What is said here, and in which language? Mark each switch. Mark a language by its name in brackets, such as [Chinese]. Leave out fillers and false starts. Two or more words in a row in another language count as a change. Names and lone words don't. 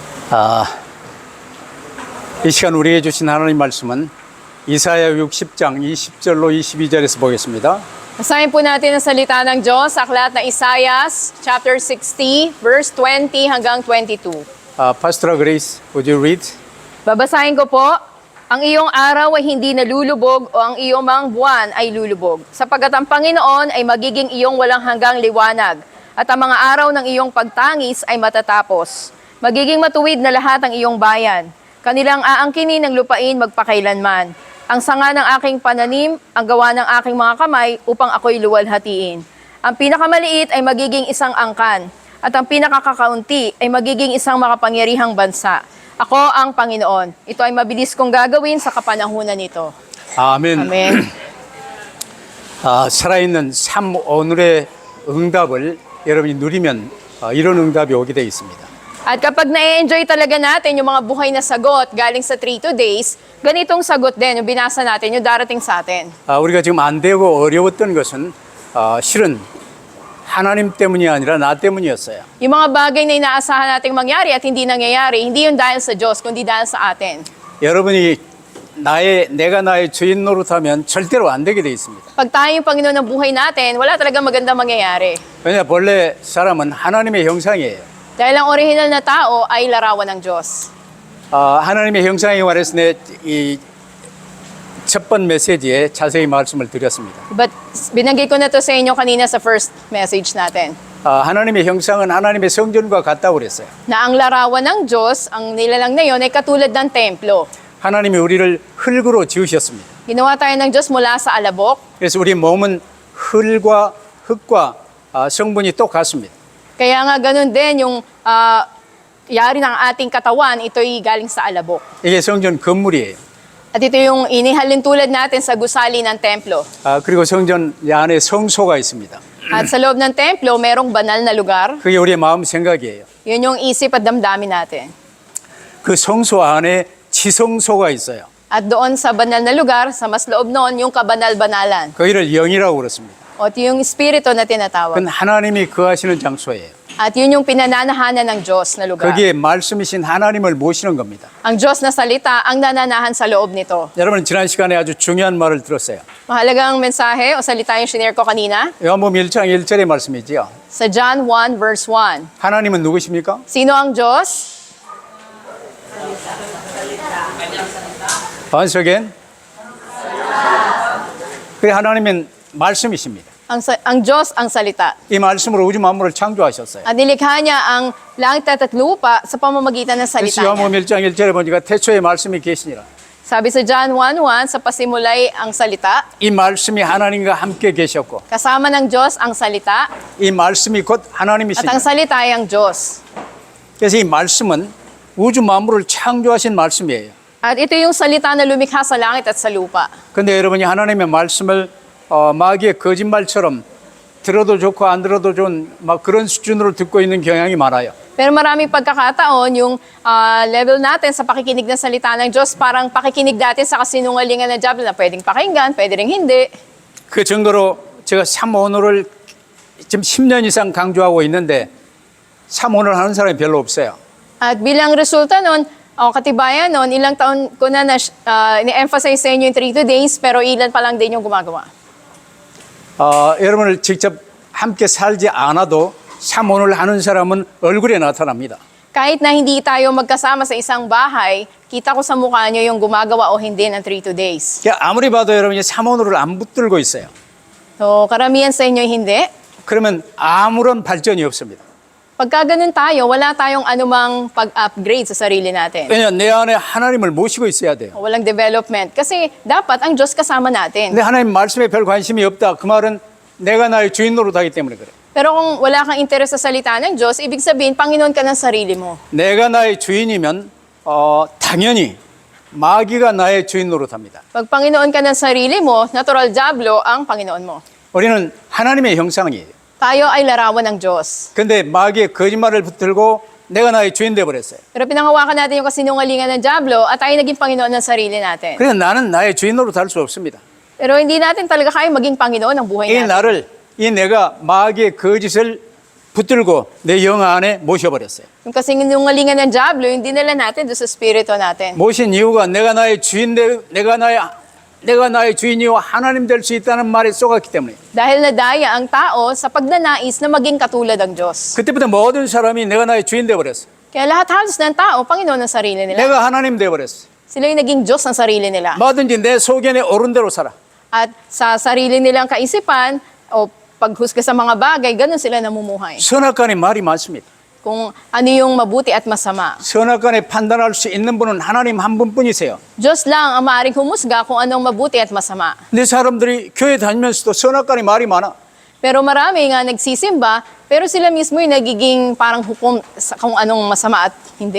[Korean] 아, 이 시간 우리에게 주신 하나님 말씀은 이사야 60장 20절로 22절에서 보겠습니다. [Filipino] Basahin po natin ang salita ng Diyos sa aklat ng Isaias, chapter 60, verse 20 hanggang 22. [English] Pastor Grace, would you read? [Filipino] Babasahin ko po, ang iyong araw ay hindi nalulubog o ang iyong mga buwan ay lulubog, sapagkat ang Panginoon ay magiging iyong walang hanggang liwanag, at ang mga araw ng iyong pagtangis ay matatapos. Magiging matuwid na lahat ang iyong bayan. Kanilang aangkinin ng lupain magpakailanman. Ang sanga ng aking pananim, ang gawa ng aking mga kamay upang ako'y luwalhatiin. Ang pinakamaliit ay magiging isang angkan, at ang pinakakakaunti ay magiging isang makapangyarihang bansa. Ako ang Panginoon. Ito ay mabilis kong gagawin sa kapanahunan nito. [Korean] 아멘. [Filipino] Amen. [Korean] 살아있는 삶 오늘의 응답을 여러분이 누리면 이런 응답이 오게 되어 있습니다. [Filipino] At kapag na-enjoy talaga natin yung mga buhay na sagot galing sa 3 days, ganitong sagot din yung binasa natin, yung darating sa atin. [Korean] 우리가 지금 안 되고 어려웠던 것은 실은 하나님 때문이 아니라 나 때문이었어요. [Filipino] Yung mga bagay na inaasahan nating mangyari at hindi nangyayari, hindi yun dahil sa Diyos, kundi dahil sa atin. [Korean] 여러분이 내가 나의 주인 노릇하면 절대로 안 되게 돼 있습니다. [Filipino] Pag tayo yung Panginoon ng buhay natin, wala talaga maganda mangyayari. [Korean] 왜냐 본래 사람은 하나님의 형상이에요. [Filipino] Dahil ang original na tao ay larawan ng Diyos. [Korean] 하나님의 형상에 관해서 이 첫 번 메시지에 자세히 말씀을 드렸습니다. [Filipino] But binanggit ko na to sa inyo kanina sa [English] first message [Filipino] natin. [Korean] 하나님의 형상은 하나님의 성전과 같다고 그랬어요. [Filipino] Na ang larawan ng Diyos, ang nilalang na yon ay katulad ng templo. [Korean] 하나님이 우리를 흙으로 지으셨습니다. [Filipino] Ginawa tayo ng Diyos mula sa alabok. [Korean] 그래서 우리 몸은 흙과 성분이 똑같습니다. [Filipino] Kaya nga ganun din yung yari ng ating katawan, ito'y galing sa alabok. [Korean] 이게 성전 건물이에요. [Filipino] At ito yung inihalin tulad natin sa gusali ng templo. [Korean] 그리고 성전 안에 성소가 있습니다. [Filipino] At sa loob ng templo, merong banal na lugar. [Korean] 그게 우리의 마음 생각이에요. [Filipino] Yun yung isip at damdamin natin. [Korean] 그 성소 안에 지성소가 있어요. [Filipino] At doon sa banal na lugar, sa mas loob noon, yung kabanal-banalan. [Korean] 거기를 영이라고 그렇습니다. [Filipino] O yung espiritu na tinatawag. [Korean] 그건 하나님이 거하시는 장소예요. [Filipino] At yun yung pinananahanan ng Diyos na lugar. [Korean] 거기에 말씀이신 하나님을 모시는 겁니다. [Filipino] Ang Diyos na salita ang nananahan sa loob nito. [Korean] 여러분 지난 시간에 아주 중요한 말을 들었어요. [Filipino] Mahalagang mensahe o salita yung shinare ko kanina. [Korean] 요한복음 1장 1절의 말씀이지요. [Filipino] Sa John 1 verse 1. [Korean] 하나님은 누구십니까? [Filipino] Sino ang Diyos? [English] Once again. [Korean] 그래 하나님은 말씀이십니다. [Filipino] Ang Diyos ang salita. [Korean] 이 말씀으로 우주 만물을 창조하셨어요. [Filipino] At nilikha niya ang langit at lupa sa pamamagitan ng salita [Korean] 그래서 요한복음 [Filipino] niya. [Korean] 1장 1절에 보니까 태초에 말씀이 계시니라. [Filipino] Sabi sa John 1:1, sa pasimulay ang salita, [Korean] 이 말씀이 하나님과 함께 계셨고 [Filipino] kasama ng Diyos ang salita, [Korean] 이 말씀이 곧 [Filipino] at ang [Korean] 하나님이시니라. [Filipino] salita ay ang Diyos. [Korean] 그래서 이 말씀은 우주 만물을 창조하신 말씀이에요. [Filipino] At ito yung salita na lumikha sa langit at sa lupa. [Korean] 근데 여러분이 하나님의 말씀을 마귀의 거짓말처럼 들어도 좋고 안 들어도 좋은 막 그런 수준으로 듣고 있는 경향이 많아요. [Filipino] Pero maraming pagkakataon, yung level natin sa pakikinig ng salita ng Diyos, parang pakikinig natin sa kasinungalingan ng diablo na pwedeng pakinggan, pwede ring hindi. [Korean] 그 증거로 제가 삼오노를 지금 10년 이상 강조하고 있는데 삼오노를 하는 사람이 별로 없어요. [Filipino] At bilang resulta nun, katibayan nun, ilang taon ko na ni-emphasize sa inyo yung 3 days, pero ilan pa lang din yung gumagawa. [Korean] 여러분을 직접 함께 살지 않아도 삼오노를 하는 사람은 얼굴에 나타납니다. [Filipino] Kahit na hindi tayo magkasama sa isang bahay, kita ko sa mukha nyo yung gumagawa o hindi ng 3 days. [Korean] 그러니까 아무리 봐도 여러분이 삼오노를 안 붙들고 있어요. [Filipino] So, karamihan sa inyo hindi. [Korean] 그러면 아무런 발전이 없습니다. [Filipino] Pagka ganun tayo, wala tayong anumang pag-upgrade sa sarili natin. [Korean] 왜냐하면 내 안에 하나님을 모시고 있어야 돼요. [Filipino] Walang development. Kasi dapat ang Diyos kasama natin. [Korean] 근데 하나님 말씀에 별 관심이 없다. 그 말은 내가 나의 주인 노릇하기 때문에 그래. [Filipino] Pero kung wala kang interes sa salita ng Diyos, ibig sabihin, Panginoon ka ng sarili mo. [Korean] 내가 나의 주인이면 당연히 마귀가 나의 주인 노릇합니다. [Filipino] Pag Panginoon ka ng sarili mo, natural diablo ang Panginoon mo. [Korean] 우리는 하나님의 형상이에요. [Filipino] Tayo ay larawan ng Diyos. [Korean] 근데 마귀의 거짓말을 붙들고 내가 나의 주인 되어버렸어요. [Filipino] Pero pinanghawakan natin yung kasinungalingan ng diablo at tayo naging Panginoon ng sarili natin. [Korean] 그래서 나는 나의 주인 노릇할 수 없습니다. [Filipino] Pero hindi natin talaga kaya maging Panginoon ng buhay [Korean] 이 [Filipino] natin. [Korean] 나를 이 내가 마귀의 거짓을 붙들고 내 영 안에 모셔버렸어요. [Filipino] Yung kasinungalingan ng Diablo, yung dinala natin doon sa spirito natin. [Korean] 모신 이유가 내가 나의 주인이요 하나님 될 수 있다는 말에 쏘갔기 때문에. [Filipino] Dahil nadaya ang tao sa pagnanais na maging katulad ng Diyos. [Korean] 그때부터 모든 사람이 내가 나의 주인 되어버렸어. [Filipino] Kaya lahat halos ng tao, Panginoon ng sarili nila. [Korean] 내가 하나님 되어버렸어. [Filipino] Sila yung naging Diyos ng sarili nila. [Korean] 뭐든지 내 소견에 옳은 대로 살아. [Filipino] At sa sarili nilang kaisipan o paghusga sa mga bagay, ganun sila namumuhay. [Korean] 선악간의 말이 많습니다. [Filipino] Kung ano yung mabuti at masama. [Korean] 선악간에 판단할 수 있는 분은 하나님 한 분뿐이세요. [Filipino] Diyos lang ang maaaring humusga kung anong mabuti at masama. [Korean] 근데 사람들이 교회 다니면서도 선악간의 말이 많아. [Filipino] Pero marami nga nagsisimba, pero sila mismo yung nagiging parang hukom sa kung anong masama at hindi.